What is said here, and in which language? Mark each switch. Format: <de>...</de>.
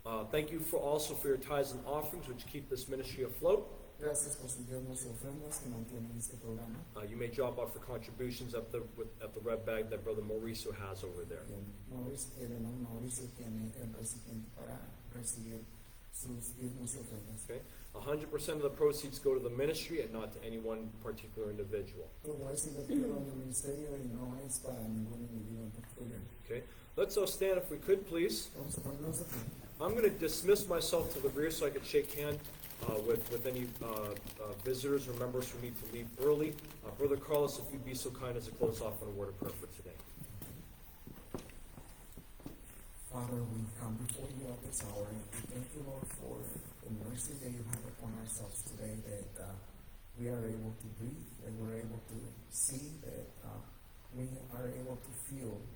<en>Thank you for your tithes and offerings, which keep this ministry afloat.</en> <es>Gracias por sus diezmos y ofrendas que mantienen este programa.</es> <en>You may drop off for contributions at the red bag that Brother Mauricio has over there.</en> <es>El hermano Mauricio tiene el recipiente para recibir sus diezmos y ofrendas.</es> <en>Okay, 100% of the proceeds go to the ministry and not to any one particular individual.</en> <es>Todo es invertido en el ministerio y no es para ningún individuo en particular.</es> <en>Okay, let's all stand if we could, please.</en> <es>Vamos a ponernos aquí.</es> <en>I'm going to dismiss myself to the rear so I can shake hands with any visitors or members who need to leave early. Brother Carlos, if you'd be so kind as to close off on a word of prayer for today. Father, we come before you at this hour and we thank you, Lord, for the mercy that you have upon ourselves today, that we are able to breathe, that we're able to see, that we are able to feel.</en>